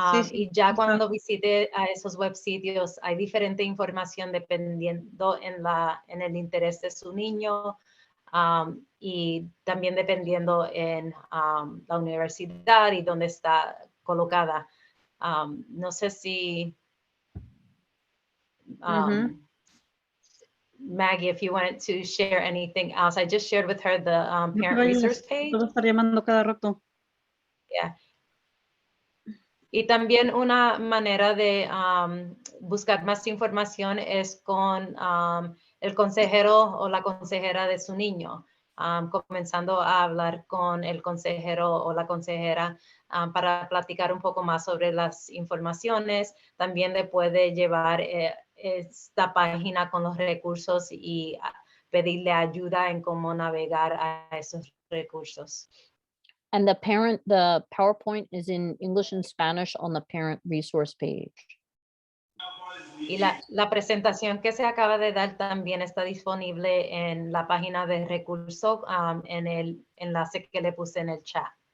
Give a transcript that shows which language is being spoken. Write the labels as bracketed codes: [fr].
[es] Y ya cuando visite a esos web sitios hay diferente información dependiendo en el interés de su niño y también dependiendo en la universidad y dónde está colocada. No sé si [en] Maggie, if you wanted to share anything else. I just shared with her the parent resource page. [es] Todo estar llamando cada rato. [en] Yeah. [es] Y también una manera de buscar más información es con el consejero o la consejera de su niño. Comenzando a hablar con el consejero o la consejera para platicar un poco más sobre las informaciones. También le puede llevar esta página con los recursos y pedirle ayuda en cómo navegar a esos recursos. [en] And the PowerPoint is in English and Spanish on the parent resource page. [es] Y la presentación que se acaba de dar también está disponible en la página de recursos en el enlace que le puse en el chat.